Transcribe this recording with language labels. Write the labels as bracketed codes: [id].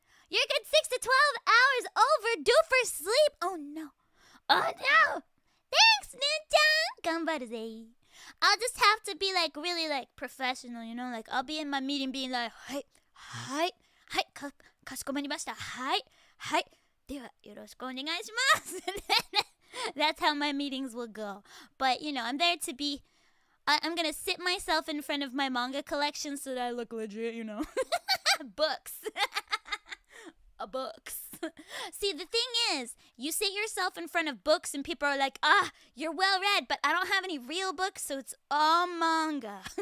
[en] You're good 6 to 12 hours overdue for sleep. Oh no. Thanks, [ja] ねんちゃん。頑張るぜ。 [en] I'll just have to be really professional, I'll be in my meeting being like, [ja] はい、かしこまりました。はい。ではよろしくお願いします。 [en] That's how my meetings will go. But, I'm there to be, I'm going to sit myself in front of my manga collection so that I look legit, Books. Books. See, the thing is, you sit yourself in front of books and people are like, you're well read, but I don't have any real books, so it's all manga.